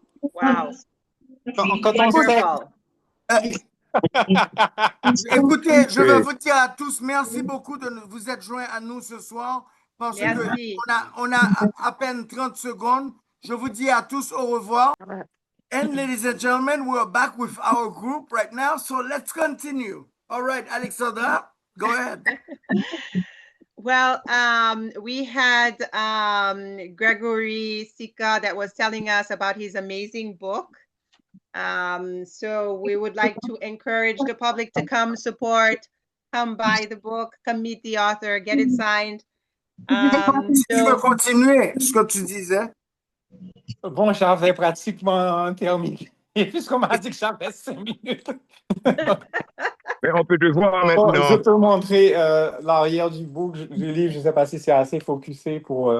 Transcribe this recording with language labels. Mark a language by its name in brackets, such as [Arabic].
[English] Wow. [French] Quand on sait... Écoutez, je veux vous dire à tous, merci beaucoup de vous être joints à nous ce soir parce qu'on a à peine 30 secondes. Je vous dis à tous au revoir. [English] And ladies and gentlemen, we're back with our group right now, so let's continue. All right, Alexandra, go ahead. Well, we had Gregory Sika that was telling us about his amazing book. So we would like to encourage the public to come support, come buy the book, come meet the author, get it signed. [French] Tu veux continuer ce que tu disais? Bon, j'avais pratiquement terminé, puisqu'on m'a dit que j'avais 5 minutes. Mais on peut te voir maintenant. Bon, je peux montrer l'arrière du livre. Je ne sais pas si c'est assez focusé pour...